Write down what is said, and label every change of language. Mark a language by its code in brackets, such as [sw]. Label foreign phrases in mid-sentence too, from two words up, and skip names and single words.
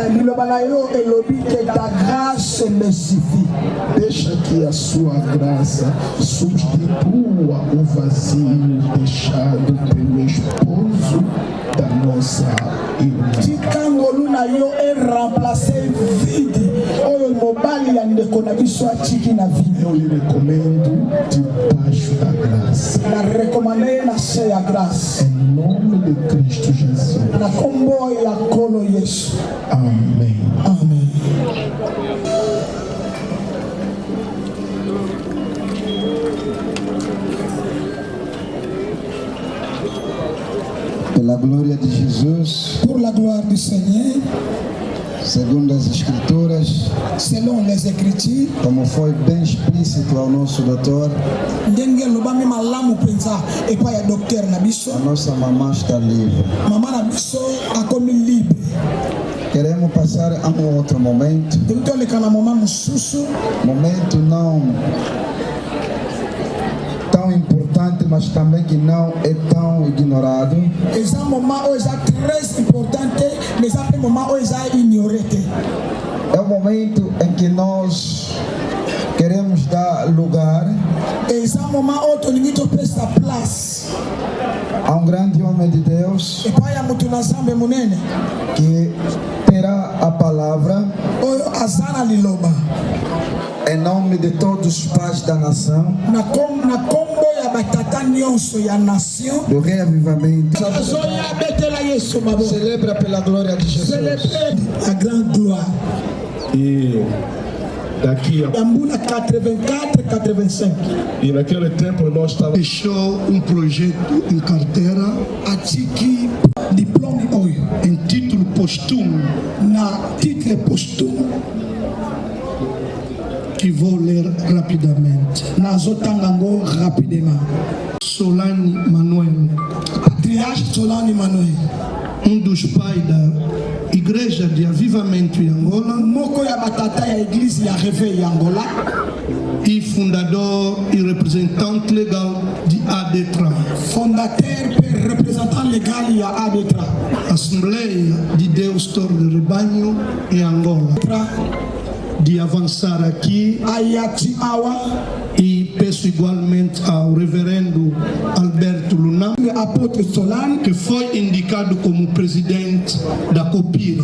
[pt] Deixa que a sua graça substitua o vazio deixado pelo esposo da nossa irmã. [ln] mobali ya ndeko na biso atiki na vie. [pt] Eu lhe recomendo debaixo da graça. [ln] Na recomandé na se ya grâce. [pt] Em nome de Cristo Jesus. [ln] Na kombo ya kolo Yesu. [pt] Amém. Amém. Pela glória de Jesus, [fr] pour la gloire du Seigneur, [pt] segundo as Escrituras, [fr] selon les Écritures, [pt] como foi bem explícito ao nosso doutor, [ln] ndenge lobami malamu penza epai ya docteur na biso, [pt] a nossa mamã está livre. [ln] mama na biso akomi libre. [pt] Queremos passar a um outro momento, [ln] toleka na mama mosusu, [pt] momento não tão importante, mas também que não é tão ignorado. [ln] eza moment oyo eza [fr] très importante, mais [ln] eza pe moment oyo eza ignoré te. [pt] É o momento em que nós queremos dar lugar [ln] eza moment oyo tolingi topesa place [pt] a um grande homem de Deus [ln] epai ya moto na Nzambe monene [pt] que terá a palavra [ln] oyo aza na liloba [pt] em nome de todos os pais da nação, [ln] na kombo ya batata nyonso ya nation [pt] do reavivamento. [ln] azoya betela Yesu mabo. [pt] Celebra pela glória de Jesus. [fr] Célébrer la grande gloire. [pt] E daqui a... [ln] Ya mbula 84, 85. [pt] E naquele tempo nós estávamos... Deixou projeto em carteira, [ln] atiki diplôme oyo [pt] em título póstumo, [ln] na [fr] titre póstume [pt] que vou ler rapidamente. [ln] nazotanga ngo rapidement. Solane Manuel, Patriarche Solane Manuel, [pt] dos pais da Igreja de Avivamento em Angola, [ln] moko ya batata ya église ya Réveil ya Angola, [pt] e fundador e representante legal de ADETRA, [fr] fondateur e représentant légal [ln] ya ADETRA, [pt] Assembleia de Deus Torre de Rebanho em Angola. De avançar aqui [ln] ayati awa [pt] e peço igualmente ao reverendo Alberto Luna, apôtre Solane, que foi indicado como presidente da Copira.